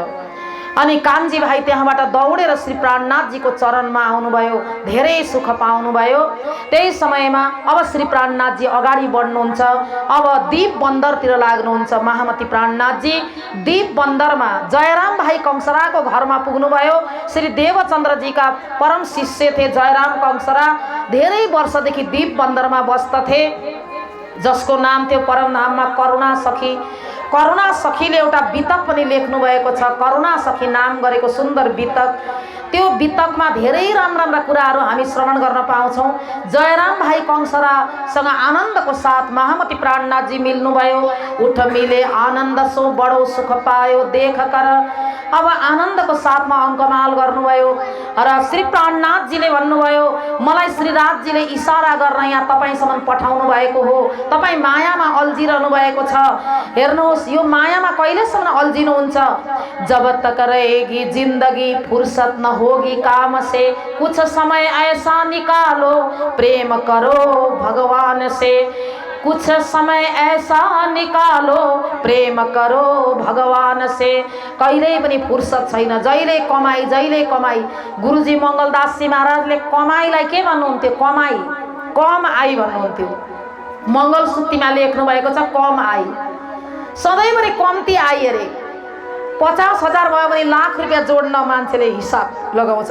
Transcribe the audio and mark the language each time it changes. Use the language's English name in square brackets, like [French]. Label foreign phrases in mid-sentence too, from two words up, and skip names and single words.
[Nepali] अनि कान्छी भाइ त्यहाँबाट दौडेर श्री प्राणनाथजीको चरणमा आउनुभयो, धेरै सुख पाउनुभयो। त्यही समयमा अब श्री प्राणनाथजी अगाडि बढ्नुहुन्छ। अब दीप बन्दरतिर लाग्नुहुन्छ। महामती प्राणनाथजी दीप बन्दरमा जयराम भाइ कंसराको घरमा पुग्नुभयो। श्री देवचन्द्रजीका परम शिष्य थे जयराम कंसरा। धेरै वर्षदेखि दीप बन्दरमा बस्दथे, जसको नाम थियो परमधाममा करुणा सखी। करुणा सखीले एउटा बितक पनि लेख्नु भएको छ, करुणा सखी नाम गरेको सुन्दर बितक। त्यो बितकमा धेरै राम्रा राम्रा कुराहरू हामी श्रवण गर्न पाउँछौँ। जयराम भाइ कंसरासँग आनन्दको साथ महामती प्राणनाथजी मिल्नुभयो। [Hindi] उठ मिले आनन्द सो बडो सुख पायो देख कर। [Nepali] अब आनन्दको साथमा अङ्कमाल गर्नुभयो र श्री प्राणनाथजीले भन्नुभयो, मलाई श्रीराजजीले इसारा गर्न यहाँ तपाईँसम्म पठाउनु भएको हो, तपाईँ मायामा अल्झिरहनु भएको छ। हेर्नुहोस्, यो मायामा कहिलेसम्म अल्झिनुहुन्छ? [Hindi] जब तक रहेगी जिन्दगी फुर्सत न होगी काम से, कुछ समय ऐसा निकालो प्रेम करो भगवान से। कुछ समय ऐसा निकालो प्रेम करो भगवान से। [Nepali] कहिल्यै पनि फुर्सद छैन, जहिले कमाई। गुरुजी मङ्गलदासजी महाराजले कमाईलाई के भन्नुहुन्थ्यो? कमाई, कम आई भन्नुहुन्थ्यो। मङ्गलसूत्रीमा लेख्नु भएको छ कम आई, सधैँभरि कम्ती आई अरे। 50,000 भयो भने लाख रुपियाँ जोड्न मान्छेले हिसाब लगाउँछ।